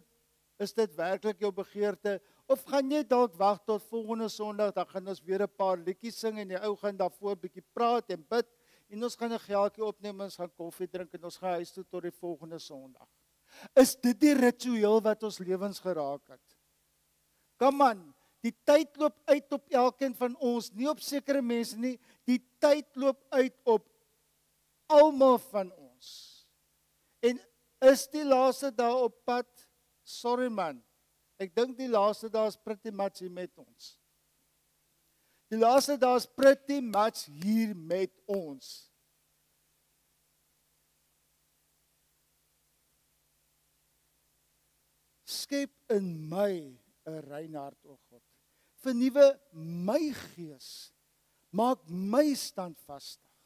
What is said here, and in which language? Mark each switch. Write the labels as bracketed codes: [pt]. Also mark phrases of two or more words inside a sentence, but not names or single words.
[af] Is dit werklik jou begeerte? Of gaan jy dalk wag tot volgende Sondag, dan gaan ons weer 'n paar liedjies sing en die ou gaan daarvoor bietjie praat en bid en ons gaan 'n geldjie opneem en ons gaan koffie drink en ons gaan huis toe tot die volgende Sondag. Is dit die ritueel wat ons lewens geraak het? [en] Come on, [af] die tyd loop uit op elkeen van ons, nie op sekere mense nie, die tyd loop uit op almal van ons. En is die laaste dae op pad? Sorry man, ek dink die laaste dae is [en] pretty much [af] hier met ons. Die laaste dae is [en] pretty much [af] hier met ons. Skep in my 'n rein hart, o God. Vernuwe my gees. Maak my standvastig.